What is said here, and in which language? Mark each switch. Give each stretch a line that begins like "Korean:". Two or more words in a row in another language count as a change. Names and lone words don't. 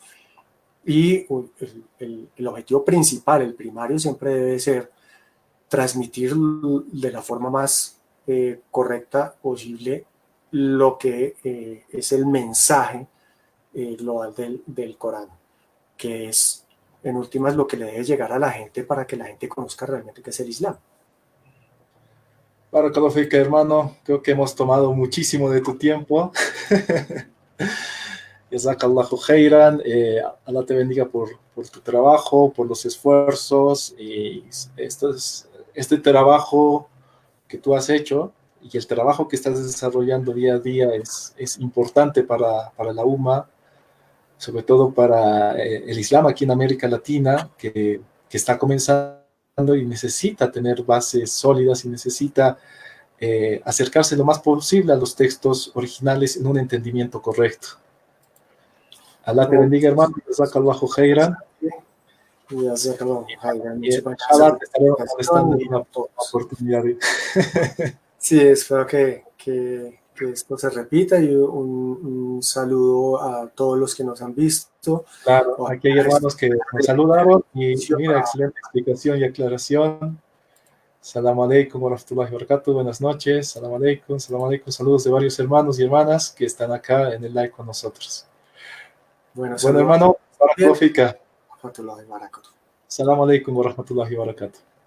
Spanish: Y el objetivo principal, el primario, siempre debe ser transmitir de la forma más correcta posible lo que es el mensaje global del Corán, que es en últimas lo que le debe llegar a la gente para que la gente conozca realmente qué es el Islam.
Arabic: بارك الله فيك,
Spanish: hermano, creo que hemos tomado muchísimo de tu tiempo.
Arabic: جزاك الله خيرا,
Spanish: Allah te bendiga por tu trabajo, por los esfuerzos, y este trabajo que tú has hecho y el trabajo que estás desarrollando día a día es importante para la UMA, sobre todo para el Islam aquí en América Latina, que está comenzando y necesita tener bases sólidas y necesita acercarse lo más posible a los textos originales en un entendimiento correcto. Allah te bendiga, hermano.
Arabic: جزاك الله خيرا.
Spanish: Y ojalá te estaremos molestando en una oportunidad. Sí, espero que esto se repita, y un saludo a todos los que nos han visto. Claro, aquí hay hermanos que nos saludaron y mira, excelente explicación y aclaración.
Arabic: سلام عليكم ورحمة الله وبركاته.
Spanish: Buenas noches.
Arabic: سلام عليكم، سلام عليكم.
Spanish: Saludos de varios hermanos y hermanas que están acá en el live con nosotros. Bueno, hermano,
Arabic: بارك الله فيك. سلام عليكم ورحمة الله وبركاته.